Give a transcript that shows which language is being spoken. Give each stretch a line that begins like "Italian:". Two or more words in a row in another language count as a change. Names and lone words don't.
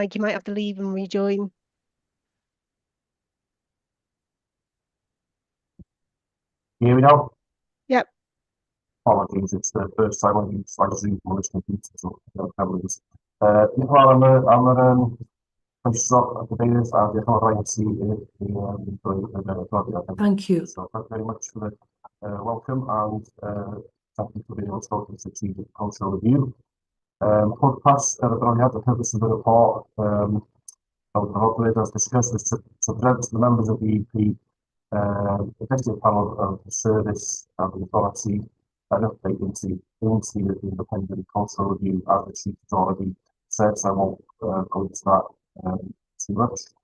English: You might have to leave and rejoin. Can you hear me now? Yep. Apologies, it's the first time I've used Zoom on this computer, so I don't have this.
Welsh: I'm Croeso cadeirydd a diolch yn fawr i ti
English: Thank you. So thank you very much for the welcome and thank you for being able to go to the strategic cultural review.
Welsh: Pwrpas yr adroddiad,
English: the purpose of the report, hopefully as discussed, is to present to the members of the EP executive panel of the service and the authority an update into the independent cultural review as the chief has already said, so I won't go into that too much.